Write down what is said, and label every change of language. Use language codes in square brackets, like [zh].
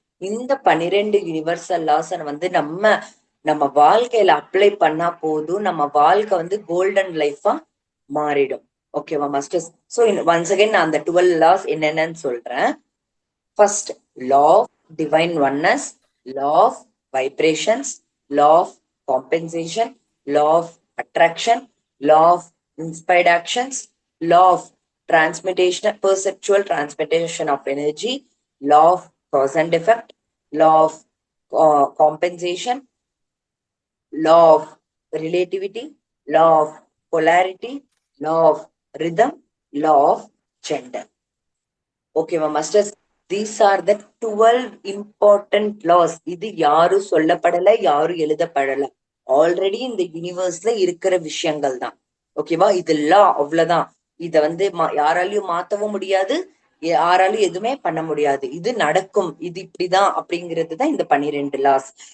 [ta] இந்த 12 universal loss நம்ம நம்ம வாழ்க்கையில அப்ளை பண்ணா போதும், நம்ம வாழ்க்கை கோல்டன் லைஃபா மாறிடும். ஓகேவா மாஸ்டர்ஸ்? [en] so once again [ta] நான் அந்த 12 லாஸ் என்னென்னு சொல்றேன். [en] First, law of divine oneness, law of vibrations, law of compensation, law of attraction, law of inspired actions, law of transmutation, perceptual transmutation of energy, law of cause and effect, law of compensation, law of relativity, law of polarity, law of rhythm, law of gender. Okay, masters, these are the 12 important laws. [ta] இது யாரும் சொல்லப்படல, யாரும் எழுதப்படல. Already இந்த யூனிவர்ஸ்ல இருக்கிற விஷயங்கள் தான். ஓகேவா? இது லா, அவ்வளவுதான். இத வந்து யாராலையும் மாத்தவும் முடியாது, யாராலும் எதுவுமே பண்ண முடியாது. இது நடக்கும், இது இப்படிதான் அப்படிங்கிறதுதான் இந்த 12 லாஸ்.